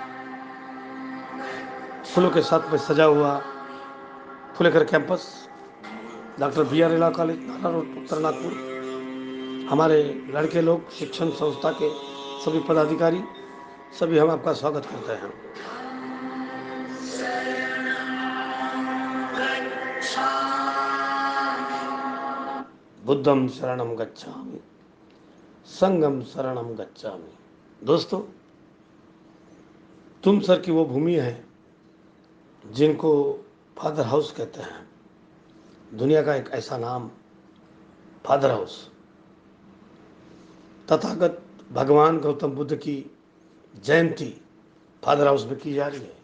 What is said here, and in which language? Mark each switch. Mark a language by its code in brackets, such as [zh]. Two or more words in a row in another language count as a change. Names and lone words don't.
[hi] फूलों के साथ में सजा हुआ फुलेकर कैंपस, डॉक्टर BR लॉ कॉलेज, नारा रोड, उत्तर नागपुर। हमारे लड़के लोग, शिक्षण संस्था के सभी पदाधिकारी, सभी हम आपका स्वागत करते हैं। [pi] बुद्धम शरणम गच्छामि, संगम शरणम गच्छामि। [hi] दोस्तों, तुमसर की वो भूमि है जिनको फादर हाउस कहते हैं। दुनिया का एक ऐसा नाम, फादर हाउस। तथागत भगवान गौतम बुद्ध की जयंती फादर हाउस में की जा रही है।